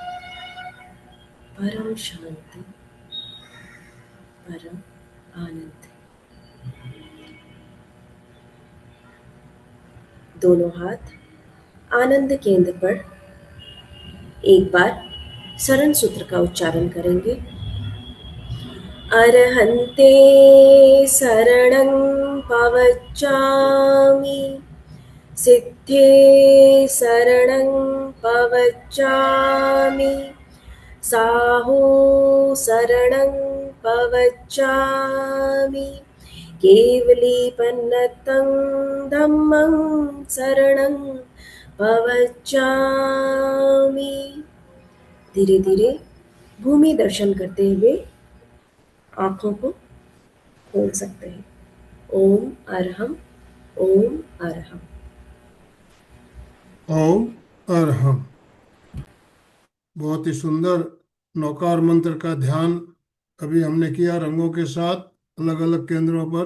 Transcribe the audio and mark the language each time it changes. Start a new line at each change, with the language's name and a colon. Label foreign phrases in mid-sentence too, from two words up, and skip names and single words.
Hindi: परम शांति, परम आनंद। दोनों हाथ आनंद केंद्र पर एक बार शरण सूत्र का उच्चारण करेंगे।
Prakrit languages: अरहन्ते शरणं पवच्चामि, सिद्धे शरणं पवच्चामि, साहो शरणं पवच्चामि केवलीपन्नतं धम्मं शरणं पवच्चामि।
Hindi: धीरे धीरे भूमि दर्शन करते हुए आंखों को खोल सकते हैं।
Prakrit languages: ओम अरहम, ओम अरहम। ओम अरहम।
Hindi: बहुत ही सुंदर नौकार मंत्र का ध्यान अभी हमने किया रंगों के साथ अलग अलग केंद्रों पर।